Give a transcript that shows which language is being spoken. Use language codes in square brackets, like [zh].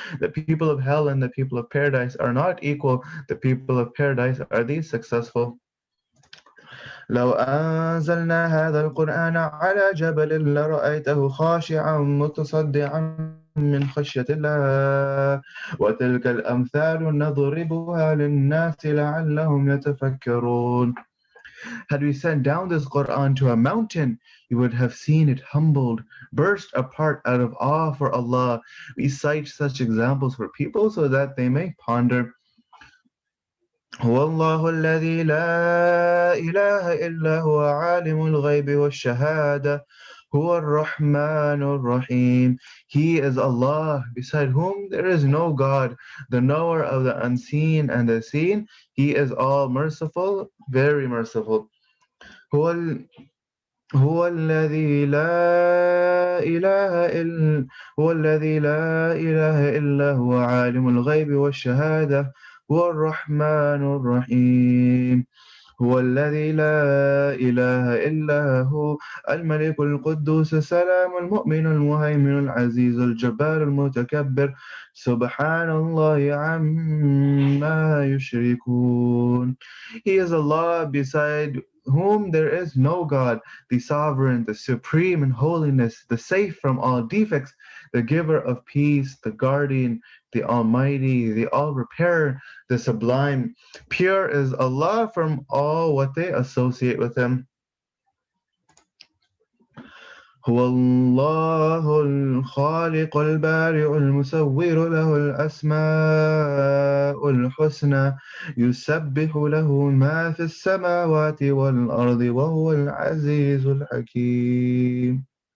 [en] The people of hell and the people of paradise are not equal. The people of paradise are the successful. [ar] لو أنزلنا هذا القرآن على جبل لرأيته خاشعا متصدعا من خشية الله وتلك الأمثال نضربها للناس لعلهم يتفكرون. [en] Had we sent down this Quran to a mountain, you would have seen it humbled, burst apart out of awe for Allah. We cite such examples for people so that they may ponder. [ar] هو الله الذي لا إله إلا هو عالم الغيب والشهادة Huwa ar-Rahman rahim [en] He is Allah, beside whom there is no God, the knower of the unseen and the seen. He is all merciful, very merciful. [ar] هو هو الذي لا إله إلا هو الذي لا إله إلا هو عالم الغيب والشهادة هو الرحمن الرحيم هو الذي لا إله إلا هو الملك القدوس السلام المؤمن المهيمن العزيز الجبار المتكبر سبحان الله عما يشركون. [en] He is Allah beside whom there is no God, the sovereign, the supreme in holiness, the safe from all defects, the giver of peace, the guardian, the almighty, the all-repairer, the sublime. Pure is Allah from all what they associate with Him. [ar] هو الله الخالق البارئ المصور له الأسماء الحسنى يسبح له ما في السماوات والأرض وهو العزيز الحكيم.